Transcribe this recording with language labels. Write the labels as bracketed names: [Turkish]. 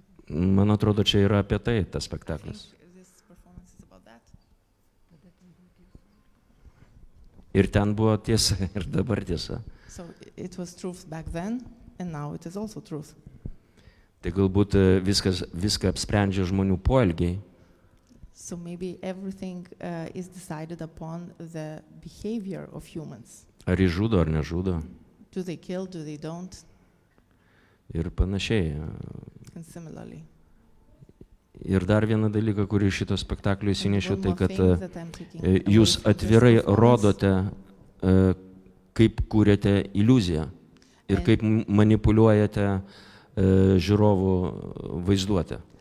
[Lithuanian] Man atrodo, čia yra apie tai tas spektaklis. Ir ten buvo tiesa, ir dabar tiesa. [English] So it was truth back then, and now it is also truth. [Lithuanian] Tai galbūt viską apsprendžia žmonių poelgiai. [English] So maybe everything is decided upon the behavior of humans. [Lithuanian] Ar jis žudo, ar nežudo. [English] Do they kill, do they don't? [Lithuanian] Ir panašiai. [English] And similarly. [Lithuanian] Ir dar vieną dalyką, kurį šito spektaklio įsinešiu, tai kad jūs atvirai rodote, kaip kūrėte iliuziją ir kaip manipuliuojate žiūrovų vaizduotę.